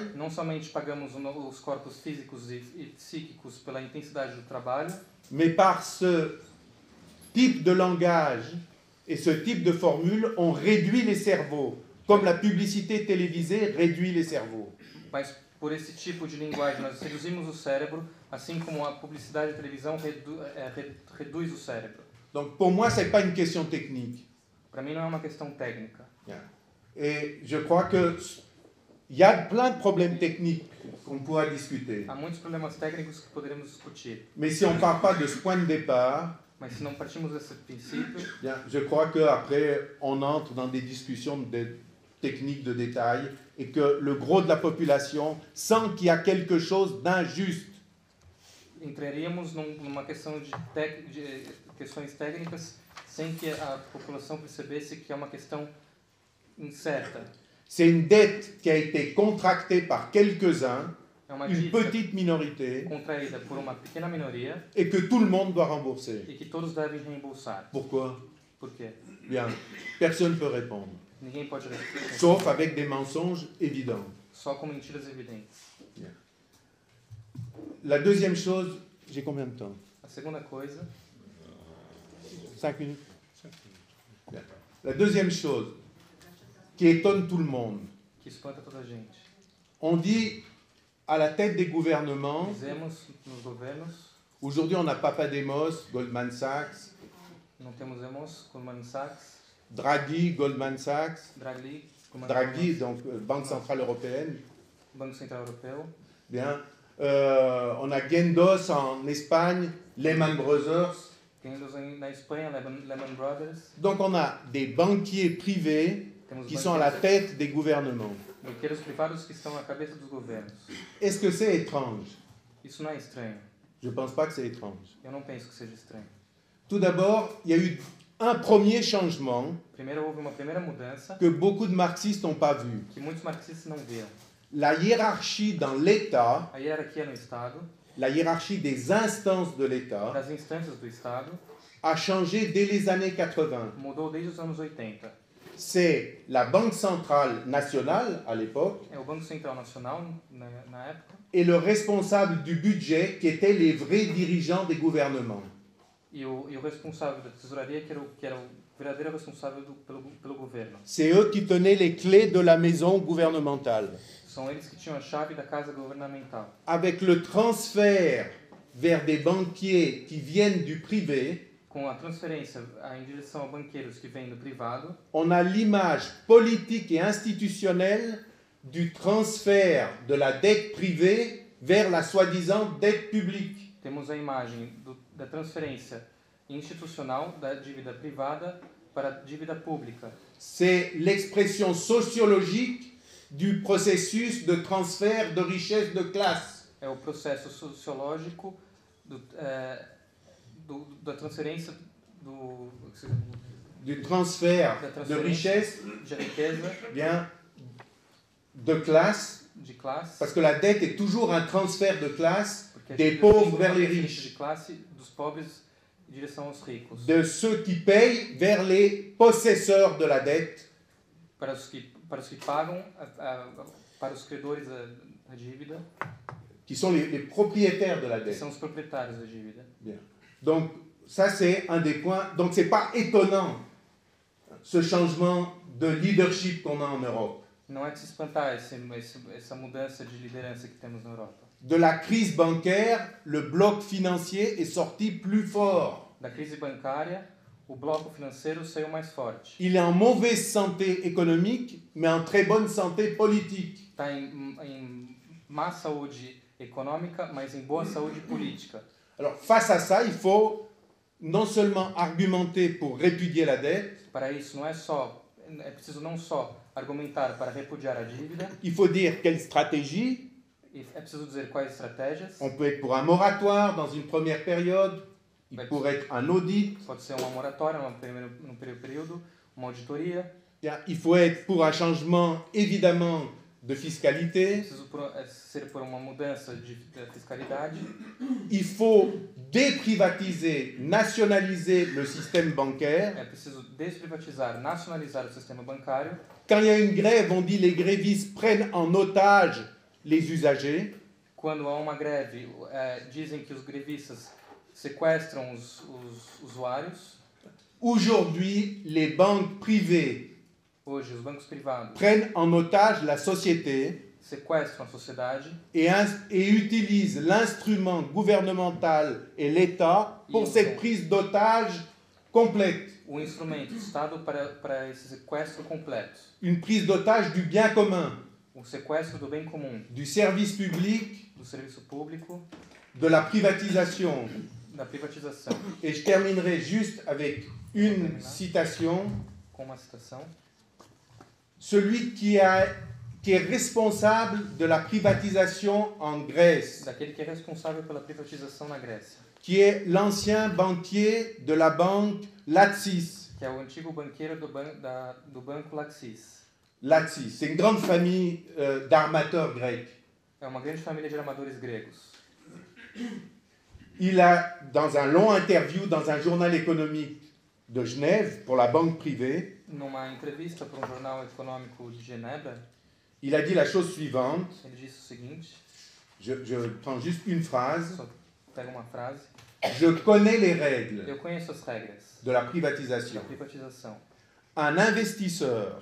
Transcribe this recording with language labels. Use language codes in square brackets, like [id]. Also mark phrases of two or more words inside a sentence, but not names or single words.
[pt] não somente pagamos os corpos físicos e psíquicos pela intensidade do trabalho, [fr] mais par ce type de langage et ce type de formule, on réduit les cerveaux, comme la publicité télévisée réduit les cerveaux. [pt] mas por esse tipo de linguagem nós reduzimos o cérebro, assim como a publicidade de televisão reduz o cérebro. [fr] Donc pour moi, ce n'est pas une question technique. [pt] Para mim não é uma questão técnica. [fr] Et je crois que il y a plein de problèmes techniques qu'on pourra discuter. [pt] Há muitos problemas técnicos que poderemos discutir. [fr] Mais si on ne part pas de ce point de départ, [pt] Mas se não partimos desse princípio, [fr] bien, je crois qu'après, on entre dans des discussions techniques de détail et que le gros de la population sent qu'il y a quelque chose d'injuste. [pt] Entraríamos numa questão de questões técnicas sem que a população percebesse que é uma questão incerta. [fr] C'est une dette qui a été contractée par quelques-uns, [pt] É uma [fr] une [pt] dívida [fr] petite minorité, [pt] contraída por uma pequena minoria [fr] et que tout le monde doit rembourser. [pt] e que todos devem reembolsar. [fr] Pourquoi? [pt] Por quê? [fr] Bien, personne ne peut répondre, [pt] Ninguém pode responder. [fr] sauf avec des mensonges évidents. [pt] Só com mentiras evidentes. [fr] La deuxième chose, j'ai combien de temps? [pt] A segunda coisa, [fr] 5 minutes. Bien. La deuxième chose qui étonne tout le monde, [pt] que espanta toda a gente. [fr] on dit à la tête des gouvernements, [pt] Dizemos nos governos, [fr] aujourd'hui on a Papademos, Goldman Sachs, [pt] não temos Emos, Goldman Sachs, Draghi, Goldman Sachs, Draghi, [fr] Draghi, donc Banque Centrale Européenne, [pt] Banco Central Europeu, [fr] bien. On a Guindos en Espagne, Lehman Brothers. [pt] temos na Espanha Lehman Brothers, [fr] Donc on a des banquiers privés [pt] temos [fr] qui sont à la tête des gouvernements. [pt] banqueiros privados que estão à cabeça dos governos. [fr] Est-ce que c'est étrange? [pt] Isso não é estranho. [fr] Je ne pense pas que c'est étrange. [pt] Eu não penso que seja estranho. [fr] Tout d'abord, il y a eu un premier changement [pt] Primeiro houve uma primeira mudança [fr] que beaucoup de marxistes n'ont pas vu. [pt] que muitos marxistas não viram. [fr] La hiérarchie dans l'État, [pt] A hierarquia no Estado, [fr] la hiérarchie des instances de l'État, [pt] das instâncias do Estado, [fr] a changé dès les années 80. [pt] mudou desde os anos 80. [fr] C'est la Banque centrale nationale, à l'époque, [pt] É o Banco Central Nacional, na época, [fr] et le responsable du budget, qui étaient les vrais dirigeants des gouvernements. [pt] e o responsável da tesouraria, que era o verdadeiro responsável pelo governo. [fr] C'est eux qui tenaient les clés de la maison gouvernementale. [pt] São eles que tinham a chave da casa governamental. [fr] Avec le transfert vers des banquiers qui viennent du privé, [pt] Com a transferência em direção a banqueiros que vêm do privado, [fr] on a l'image politique et institutionnelle du transfert de la dette privée vers la soi-disant dette publique. [pt] temos a imagem da transferência institucional da dívida privada para a dívida pública. [fr] C'est l'expression sociologique du processus de transfert de richesse de classe. [pt] É o processo sociológico da transferência [fr] Du transfert de richesse, [pt] de riqueza, [fr] bien, de classe, [pt] de classe, [fr] parce que la dette est toujours un transfert de classe [pt] porque a [fr] des [pt] dívida [fr] pauvres [pt] é [fr] vers les [pt] transferência [fr] riches, [pt] de classe dos pobres em direção aos ricos, [fr] de ceux qui payent vers les possesseurs de la dette, [pt] para os que pagam, para os credores da dívida, [fr] qui sont les propriétaires de la [pt] que [fr] dette. [pt] são os proprietários da dívida. [fr] Bien. Donc, ça c'est un des points. Donc, c'est pas étonnant ce changement de leadership qu'on a en Europe. [pt] Não é de se espantar essa mudança de liderança que temos na Europa. [fr] De la crise bancaire, le bloc financier est sorti plus fort. [pt] Da crise bancária, o bloco financeiro saiu mais forte. [fr] Il est en mauvaise santé économique, mais en très bonne santé politique. [pt] Está em má saúde econômica, mas em boa saúde política. [fr] Alors, face à ça, il faut non seulement argumenter pour répudier la dette, [pt] Para isso, é preciso não só argumentar para repudiar a dívida, [fr] il faut dire quelle stratégie. [pt] e é preciso dizer quais estratégias. [fr] On peut être pour un moratoire dans une première période, il pourrait être un audit. [pt] Pode ser uma moratória num primeiro período, uma auditoria. [fr] Bien, il faut être pour un changement, évidemment, de fiscalité. [pt] Preciso ser por uma mudança de fiscalidade. [fr] Il faut déprivatiser, nationaliser le système bancaire. [pt] É preciso desprivatizar, nacionalizar o sistema bancário. [fr] Quand il y a une grève, on dit les grévistes prennent en otage les usagers. [pt] Quando há uma greve, dizem que os grevistas sequestram os usuários. [fr] Aujourd'hui, les banques privées [pt] Hoje, os bancos privados [fr] prennent en otage la société [pt] sequestram a sociedade [fr] et utilisent l'instrument gouvernemental et l'État pour cette prise d'otage complète. [pt] o instrumento, o Estado, para esse sequestro completo. [fr] Une prise d'otage du bien commun, [pt] O sequestro do bem comum, [fr] du service public, [pt] do serviço público, [fr] de la privatisation. [pt] da privatização. [fr] Et je terminerai juste avec une citation. [pt] Com uma citação. [fr] celui qui est responsable de la privatisation en Grèce, [pt] daquele que é responsável pela privatização na Grécia, [fr] qui est l'ancien banquier de la banque Latsis. [pt] que é o antigo banqueiro do banco Laxis. Latsis, [fr] c'est une grande famille d'armateurs grecs. [pt] É uma grande família de armadores gregos. [fr] Il a, dans un long interview dans un journal économique de Genève pour la banque privée, [pt] Numa entrevista para um jornal econômico de Genebra, [fr] il a dit la chose suivante, [pt] ele disse o seguinte, [fr] je prends juste une phrase, [pt] só pega uma frase: [fr] je connais les règles [pt] eu conheço as regras [fr] de la [pt] da [fr] privatisation. [pt] privatização. [fr] Un investisseur,